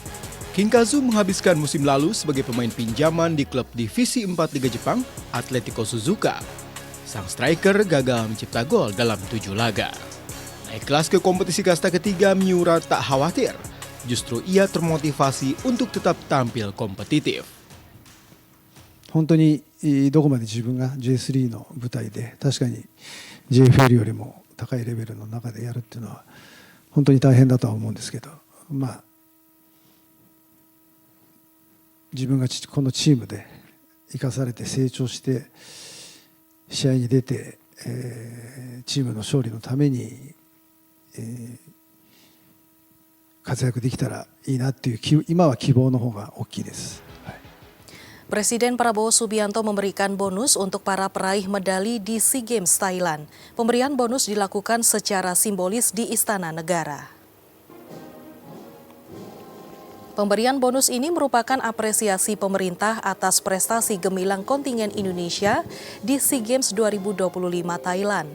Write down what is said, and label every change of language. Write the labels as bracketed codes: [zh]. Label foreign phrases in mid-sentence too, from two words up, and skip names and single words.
[id] King Kazu menghabiskan musim lalu sebagai pemain pinjaman di klub divisi 4 Liga Jepang, Atletico Suzuka. Sang striker gagal mencipta gol dalam 7 laga. Naik kelas ke kompetisi kasta ketiga, Miura tak khawatir. Justru ia termotivasi untuk tetap tampil kompetitif. [ja] 本当にどこまで自分が J3 の舞台で確かに JFL よりも高いレベルの中でやるっていうのは本当に大変だとは思うんですけど、自分がこのチームで生かされて成長して試合に出て、チームの勝利のために、活躍できたらいいなっていう今は希望の方が大きいです。 [id] Presiden Prabowo Subianto memberikan bonus untuk para peraih medali di SEA Games Thailand. Pemberian bonus dilakukan secara simbolis di Istana Negara. Pemberian bonus ini merupakan apresiasi pemerintah atas prestasi gemilang kontingen Indonesia di SEA Games 2025 Thailand.